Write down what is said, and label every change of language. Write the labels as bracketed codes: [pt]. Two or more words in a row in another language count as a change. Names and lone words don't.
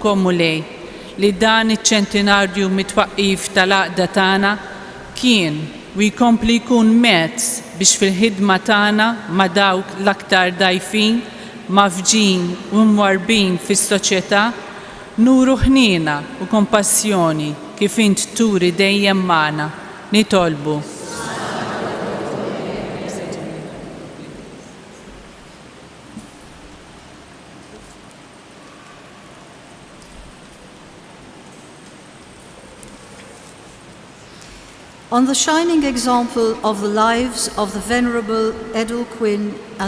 [mt] o Mulej li dan iċ-ċentenarju mit-twaqqif tal-għaqda tagħna kien u jkompli jkun mezz biex fil-ħidma tagħna ma' dawk l-aktar dgħajfin, mafġin u mwarbin fis-soċjetà nuru ħniena u kompassjoni kif int turi dejjem magħna. Nitolbu. [en] On the shining example of the lives of the Venerable Edil Quinn and